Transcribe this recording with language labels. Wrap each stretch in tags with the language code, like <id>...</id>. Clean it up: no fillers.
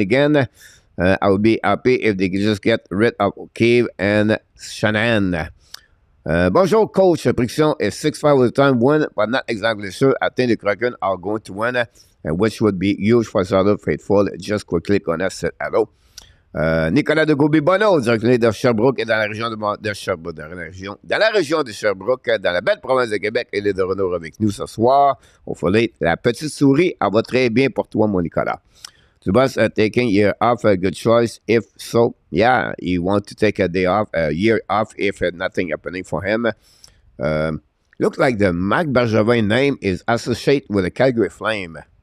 <en>Again, I would be happy if they could just get rid of O'Keefe and Shannon.</en> <fr>Bonjour, Coach.</fr> <en>Prediction is 6-5 with the time win, but not exactly sure. I think the Kraken are going to win, which would be huge for Sarah Faithful. Just quickly on us, said hello.</en> <fr>Nicolas de Goubi-Bonneau, directeur de Sherbrooke et dans la région de Sherbrooke, dans la région de Sherbrooke, dans la belle province de Québec. Il est de retour avec nous ce soir. Au folie, la petite souris, elle va très bien pour toi, mon Nicolas.</fr> <en>Dubas taking year off, a good choice. If so, yeah, he want to take a day off, a year off if nothing happening for him. Looks like the Marc Bergevin name is associated with the Calgary Flame.</en>